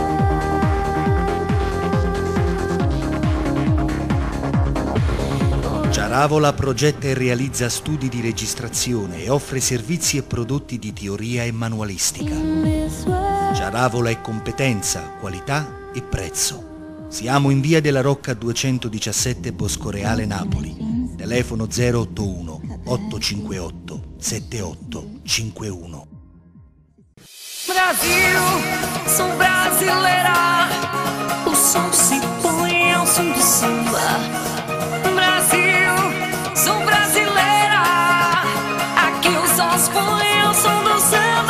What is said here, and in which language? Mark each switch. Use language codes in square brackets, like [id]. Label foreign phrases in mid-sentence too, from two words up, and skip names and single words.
[it] Ciaravola progetta e realizza studi di registrazione e offre servizi e prodotti di teoria e manualistica. Ciaravola è competenza, qualità e prezzo. Siamo in via della Rocca 217 Boscoreale, Napoli. Telefono 081 858 7851. [pt] Brasil, sou brasileira, o som se põe ao som do samba. Brasil, sou brasileira, aqui o som se põe ao som do samba.